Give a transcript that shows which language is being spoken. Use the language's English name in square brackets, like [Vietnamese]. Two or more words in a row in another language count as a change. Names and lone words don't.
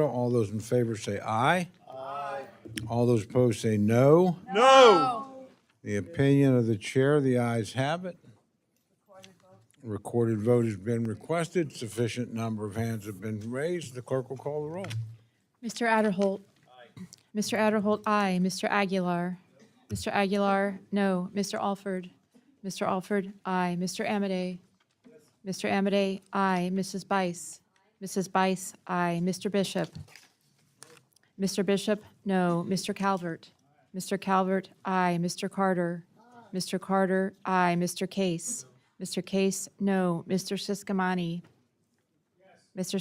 [English] All those in favor say aye. Aye. All those opposed say no. No. The opinion of the chair, the ayes have it. Recorded vote has been requested. Sufficient number of hands have been raised. The clerk will call the roll. Mr. Adderholt. Aye. Mr. Adderholt, aye. Mr. Aguilar. Mr. Aguilar, no. Mr. Alford. Mr. Alford, aye. Mr. Amade. Mr. Amade, aye. Mrs. Bice. Mrs. Bice, aye. Mr. Bishop. Mr. Bishop, no. Mr. Calvert. Mr. Calvert, aye. Mr. Carter. Mr. Carter, aye. Mr. Case. Mr. Case, no. Mr. Siscomani. Mr.